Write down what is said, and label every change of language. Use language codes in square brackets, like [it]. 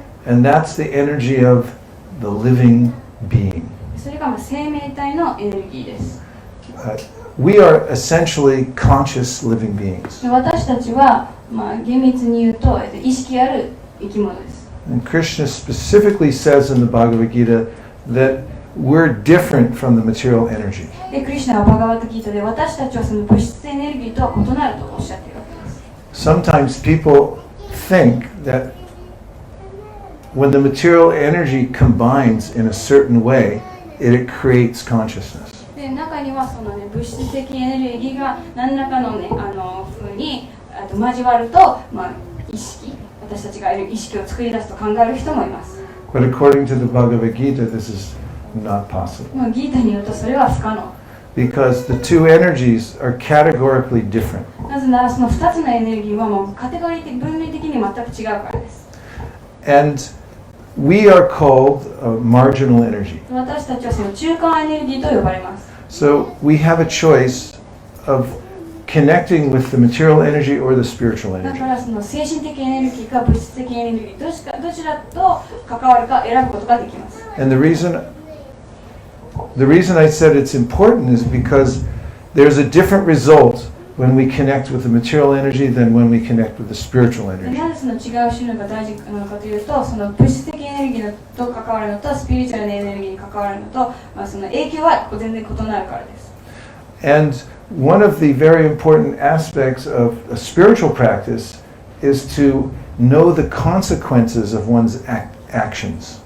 [en] And that's the energy of the living being. [ja] それが生命体のエネルギーです。 [en] We are essentially conscious living beings. [ja] で私たちは、厳密に言うと意識ある生き物です。 [en] And Krishna specifically says in the Bhagavad Gita that we're different from the material energy. [ja] でクリシュナはバガバッタギータで私たちはその物質エネルギーとは異なるとおっしゃっているわけです。 [en] Sometimes people think that when the material energy combines in a certain way, it creates consciousness. [ja] で中にはその、物質的エネルギーが何らかの風に交わると、意識、私たちがいる意識を作り出すと考える人もいます。 [en] But according to the Bhagavad Gita, this is not possible. [ja] ギータによるとそれは不可能。 [en] Because the two energies are categorically different. [ja] なぜならその2つのエネルギーはもうカテゴリー的分類的に全く違うからです。 [en] And we are called marginal energy. [ja] 私たちはその中間エネルギーと呼ばれます。 [en] So we have a choice of connecting with the material energy or the spiritual [ja] だ [en] energy. [ja] からその精神的エネルギーか物質的エネルギーどちらと関わるか選ぶことができます。 [en] And the reason I said it's important is because there's a different result when we connect with the material energy than when we connect with the spiritual [ja] で [en] energy. [ja] なぜその違う種類が大事なのかというと、その物質的エネルギーと関わるのとスピリチュアルなエネルギーに関わるのと、その影響は全然異なるからです。 [en] And one of the very important aspects of a spiritual practice is to know the consequences of one's actions.